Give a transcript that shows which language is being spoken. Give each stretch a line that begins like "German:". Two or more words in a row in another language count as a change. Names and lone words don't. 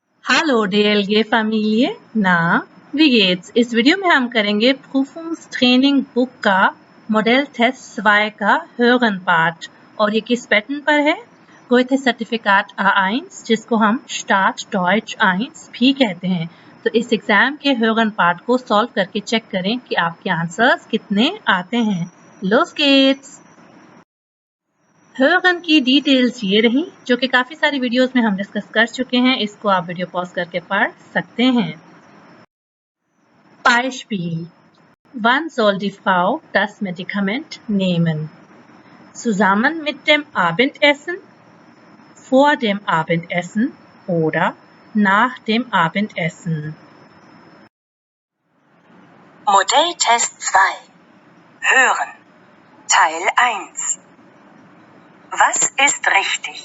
German: Hallo DLG-Familie, ना wie geht's?
Hindi: इस वीडियो में हम करेंगे Prüfungstraining बुक का
English: model test 2
Hindi: का hören पार्ट और ये किस पैटर्न पर है? गोएथे सर्टिफिकाट A1 जिसको हम स्टार्ट डॉइच 1 भी कहते हैं। तो इस एग्जाम के hören पार्ट को सॉल्व करके चेक करें कि आपके आंसर्स कितने आते हैं।
German: Los geht's!
Hindi: hören की डिटेल्स ये रही जो कि काफ़ी सारी वीडियोस में हम डिस्कस कर चुके हैं। इसको आप वीडियो पॉज करके पढ़ सकते हैं।
German: Beispiel: Wann soll die Frau das Medikament nehmen? Zusammen mit dem Abendessen, vor dem Abendessen oder nach dem Abendessen? Modelltest 2 Hören Teil 1 Was ist richtig?